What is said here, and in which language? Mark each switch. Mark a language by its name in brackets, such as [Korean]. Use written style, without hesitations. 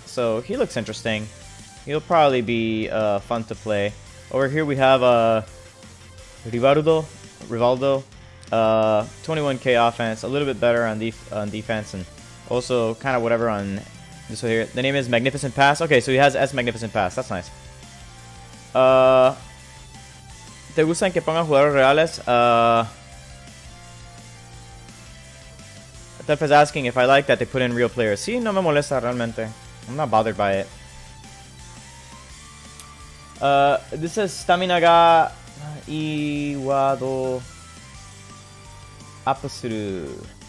[English] So he looks interesting. He'll probably be fun to play. Over here we have Rivaldo, 21k offense, a little bit better on defense, and also kind of whatever on this one here. The name is Magnificent Pass. Okay, so he has S Magnificent Pass. That's nice. [Spanish] ¿Te gustan que pongan jugadores reales? [English] Tef is asking if I like that they put in real players. [Spanish] Sí, no me molesta realmente. I'm not bothered by it. [English] This is Stamina ga Iwado Apasuru.